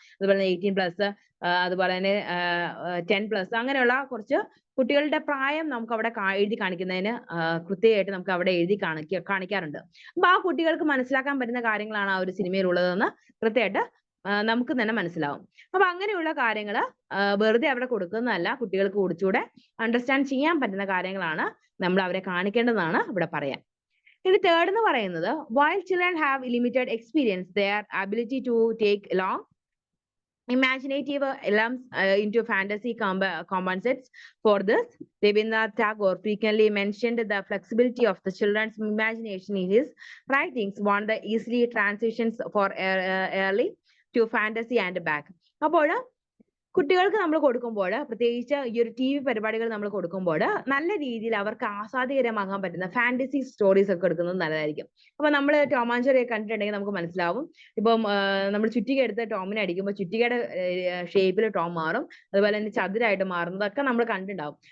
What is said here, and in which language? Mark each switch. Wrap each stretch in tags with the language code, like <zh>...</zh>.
<ml>അതുപോലെ തന്നെ 18+, അതുപോലെ തന്നെ 10+ അങ്ങനെയുള്ള കുറച്ച് കുട്ടികളുടെ പ്രായം നമുക്ക് അവിടെ എഴുതി കാണിക്കുന്നതിന് കൃത്യമായിട്ട് നമുക്ക് അവിടെ എഴുതി കാണിക്കാറുണ്ട്. അപ്പൊ ആ കുട്ടികൾക്ക് മനസ്സിലാക്കാൻ പറ്റുന്ന കാര്യങ്ങളാണ് ആ ഒരു സിനിമയിൽ ഉള്ളതെന്ന് കൃത്യമായിട്ട് നമുക്ക് തന്നെ മനസ്സിലാവും. അപ്പൊ അങ്ങനെയുള്ള കാര്യങ്ങൾ വെറുതെ അവിടെ കൊടുക്കുന്നതല്ല, കുട്ടികൾക്ക് കുറച്ചുകൂടെ അണ്ടർസ്റ്റാൻഡ് ചെയ്യാൻ പറ്റുന്ന കാര്യങ്ങളാണ് നമ്മൾ അവരെ കാണിക്കേണ്ടതാണ് ഇവിടെ പറയാൻ. ഇനി തേർഡ് എന്ന് പറയുന്നത്,</ml> <en>while children have limited experience, their ability to take along imaginative elements into fantasy compensates for this. Rabindranath Tagore frequently mentioned the flexibility of the children's imagination in his writings, one the easily transitions for early to fantasy and back.</en> <ml>അപ്പോൾ കുട്ടികൾക്ക് നമ്മൾ കൊടുക്കുമ്പോൾ, പ്രത്യേകിച്ച് ഈ ഒരു T V പരിപാടികൾ നമ്മൾ കൊടുക്കുമ്പോൾ നല്ല രീതിയിൽ അവർക്ക് ആസ്വാദികരമാകാൻ പറ്റുന്ന ഫാന്റസി സ്റ്റോറീസ് ഒക്കെ എടുക്കുന്നത് നല്ലതായിരിക്കും. അപ്പൊ നമ്മൾ ടോം ആൻഡ് ജെറി കണ്ടിട്ടുണ്ടെങ്കിൽ നമുക്ക് മനസ്സിലാവും. ഇപ്പം നമ്മൾ ചുറ്റിക എടുത്ത് ടോമിനെ അടിക്കുമ്പോൾ ചുറ്റികയുടെ ഷേപ്പിൽ ടോം മാറും, അതുപോലെ തന്നെ ചതുരായിട്ട് മാറുന്നതൊക്കെ നമ്മൾ കണ്ടിട്ടുണ്ടാവും.</ml>